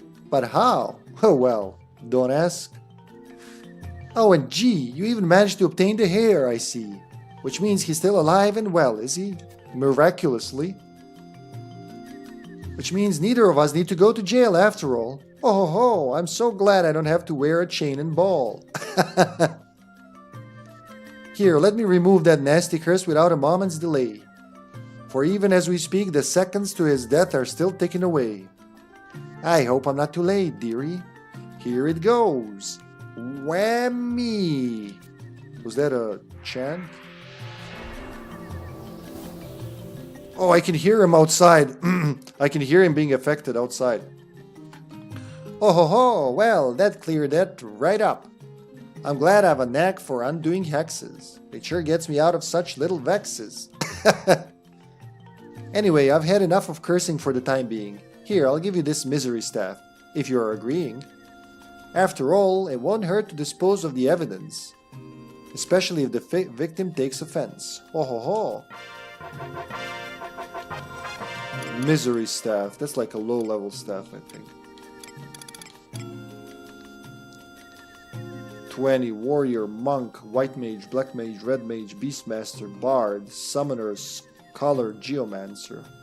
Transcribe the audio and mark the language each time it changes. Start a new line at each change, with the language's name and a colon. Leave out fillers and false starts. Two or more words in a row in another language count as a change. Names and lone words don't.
English: But how? Oh well, don't ask. Oh, and gee, you even managed to obtain the hair, I see. Which means he's still alive and well, is he? Miraculously. Which means neither of us need to go to jail after all. Oh ho ho, I'm so glad I don't have to wear a chain and ball. Here, let me remove that nasty curse without a moment's delay. For even as we speak, the seconds to his death are still ticking away. I hope I'm not too late, dearie. Here it goes. Whammy! Was that a chant? Oh, I can hear him outside. I can hear him being affected outside. Oh ho ho, well, that cleared that right up. I'm glad I have a knack for undoing hexes. It sure gets me out of such little vexes. Anyway, I've had enough of cursing for the time being. Here, I'll give you this misery staff, if you're agreeing. After all, it won't hurt to dispose of the evidence, especially if the victim takes offense. Oh ho ho. Misery staff, that's like a low-level staff, I think. 20, warrior, monk, white mage, black mage, red mage, beastmaster, bard, summoner, scholar, geomancer.